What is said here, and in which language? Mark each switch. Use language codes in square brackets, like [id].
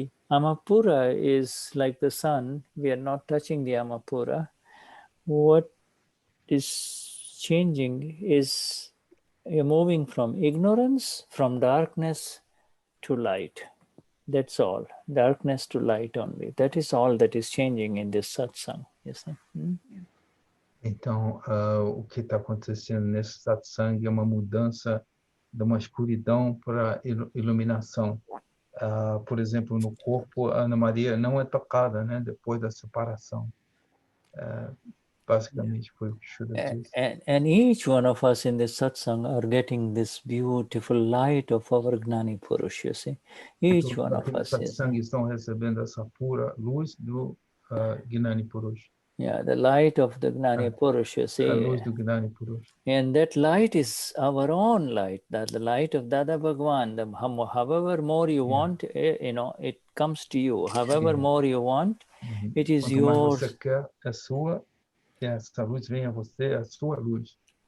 [en] Amapura is like the sun, we are not touching the Amapura. What is changing is you're moving from ignorance, from darkness to light. That's all. Darkness to light only. That is all that is changing in this satsang. You see? [pt] Então, o que está acontecendo nesse satsang é uma mudança de uma escuridão para iluminação. Por exemplo, no corpo, a Ana Maria não é tocada, né, depois da separação. Basicamente foi o que Shuddha disse. [en] And each one of us in this satsang are getting this beautiful light of our Gnani Purush, you see. Each one of us. [pt] Satsang estão recebendo essa pura luz do Gnani Purush. [en] Yeah, the light of the Gnani Purush, you see. [pt] A luz do Gnani Purush. [en] And that light is our own light, that the light of Dada Bhagwan. However more you want, it comes to you. However more you want, it is [pt] Quanto mais [en] yours. [pt] você quer, é sua, e essa luz vem a você, é a sua luz.